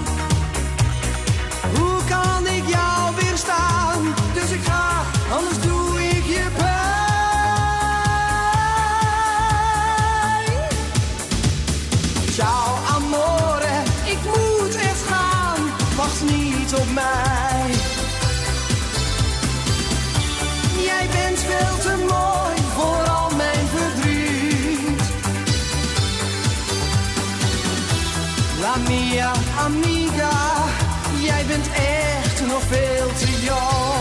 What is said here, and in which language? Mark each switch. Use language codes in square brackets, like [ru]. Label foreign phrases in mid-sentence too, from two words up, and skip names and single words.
[nl] Hoe kan ik jou weerstaan? Dus ik ga, anders doe ik je pijn. [it] Ciao amore, [nl] ik moet echt gaan, wacht niet op mij. Jij bent veel te mooi voor al mijn verdriet. [it] La mia amiga, [nl] jij bent echt nog veel te jong.